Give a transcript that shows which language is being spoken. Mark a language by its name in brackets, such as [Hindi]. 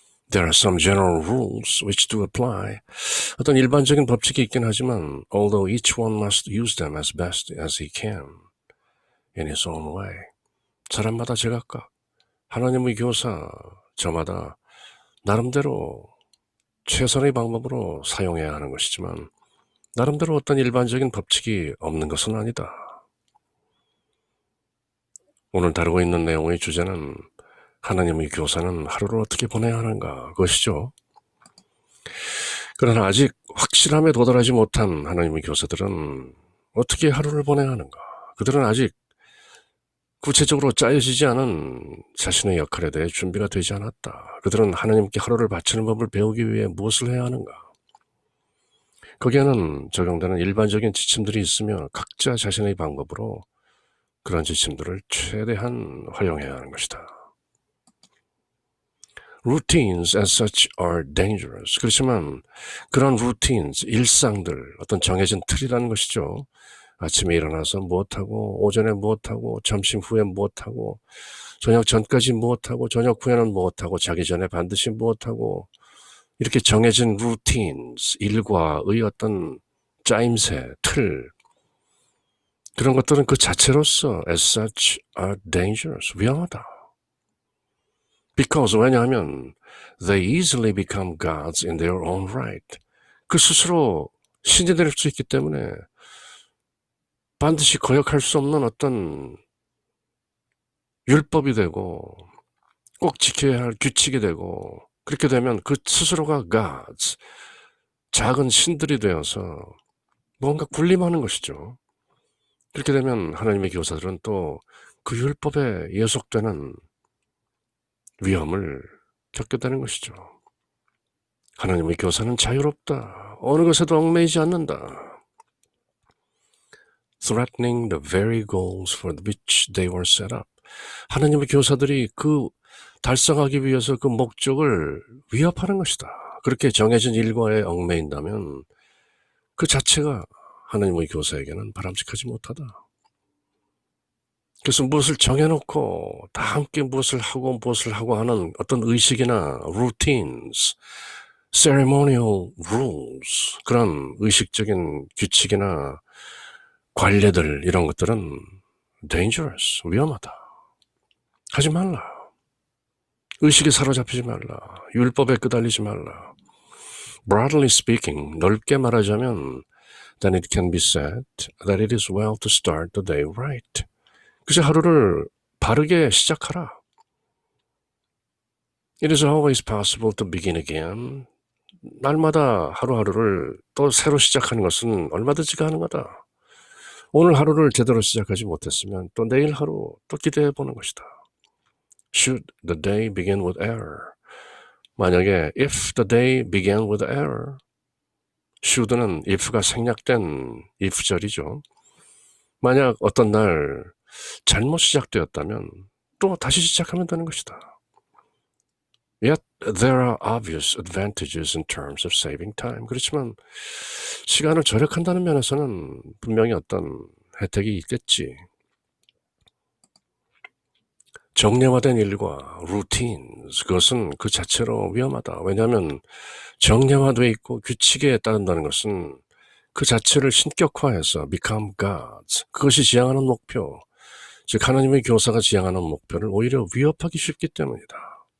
[English] There are some general rules which do apply. [Korean] 어떤 일반적인 법칙이 있긴 하지만 [English] although each one must use them as best as he can in his own way. [Korean] 사람마다 제각각 하나님의 교사 저마다 나름대로 최선의 방법으로 사용해야 하는 것이지만 나름대로 어떤 일반적인 법칙이 없는 것은 아니다. 오늘 다루고 있는 내용의 주제는 하나님의 교사는 하루를 어떻게 보내야 하는가 그것이죠. 그러나 아직 확실함에 도달하지 못한 하나님의 교사들은 어떻게 하루를 보내야 하는가? 그들은 아직 구체적으로 짜여지지 않은 자신의 역할에 대해 준비가 되지 않았다. 그들은 하나님께 하루를 바치는 법을 배우기 위해 무엇을 해야 하는가? 거기에는 적용되는 일반적인 지침들이 있으며 각자 자신의 방법으로 그런 지침들을 최대한 활용해야 하는 것이다. [English] Routines as such are dangerous. [Korean] 그렇지만 그런 routines, 일상들, 어떤 정해진 틀이라는 것이죠. 아침에 일어나서 무엇하고, 오전에 무엇하고, 점심 후에 무엇하고, 저녁 전까지 무엇하고, 저녁 후에는 무엇하고, 자기 전에 반드시 무엇하고, 이렇게 정해진 routines, 일과의 어떤 짜임새, 틀, 그런 것들은 그 자체로서 [English] as such are dangerous, [Korean] 위험하다. [English] Because [Korean] 왜냐하면 [English] they easily become gods in their own right. [Korean] 그 스스로 신이 될 수 있기 때문에 반드시 거역할 수 없는 어떤 율법이 되고 꼭 지켜야 할 규칙이 되고 그렇게 되면 그 스스로가 gods, 작은 신들이 되어서 뭔가 군림하는 것이죠. 그렇게 되면 하나님의 교사들은 또 그 율법에 예속되는 위험을 겪게 되는 것이죠. 하나님의 교사는 자유롭다. 어느 것에도 얽매이지 않는다. [English] Threatening the very goals for which they were set up. [Korean] 하나님의 교사들이 그 달성하기 위해서 그 목적을 위협하는 것이다. 그렇게 정해진 일과에 얽매인다면 그 자체가 하나님의 교사에게는 바람직하지 못하다. 그래서 무엇을 정해놓고 다 함께 무엇을 하고 하는 어떤 의식이나 routines, ceremonial rules, 그런 의식적인 규칙이나 관례들 이런 것들은 dangerous, 위험하다. 하지 말라. 의식에 사로잡히지 말라. 율법에 끄달리지 말라. [English] Broadly speaking, [Korean] 넓게 말하자면 [English] then it can be said that it is well to start the day right. [Korean] 그저 하루를 바르게 시작하라. [English] It is always possible to begin again. [Korean] 날마다 하루하루를 또 새로 시작하는 것은 얼마든지 가능하다. 오늘 하루를 제대로 시작하지 못했으면 또 내일 하루 또 기대해 보는 것이다. [English] Should the day begin with error, [Korean] 만약에 [English] if the day began with error, [Korean] should는 if가 생략된 if절이죠. 만약 어떤 날 잘못 시작되었다면 또 다시 시작하면 되는 것이다. [English] Yet there are obvious advantages in terms of saving time. [Korean] 그렇지만 시간을 절약한다는 면에서는 분명히 어떤 혜택이 있겠지. 정례화된 일과 routines, 그것은 그 자체로 위험하다. 왜냐하면 정례화되어 있고 규칙에 따른다는 것은 그 자체를 신격화해서 [English] become gods, [Korean] 그것이 지향하는 목표, 즉 하나님의 교사가 지향하는 목표를 오히려 위협하기 쉽기 때문이다.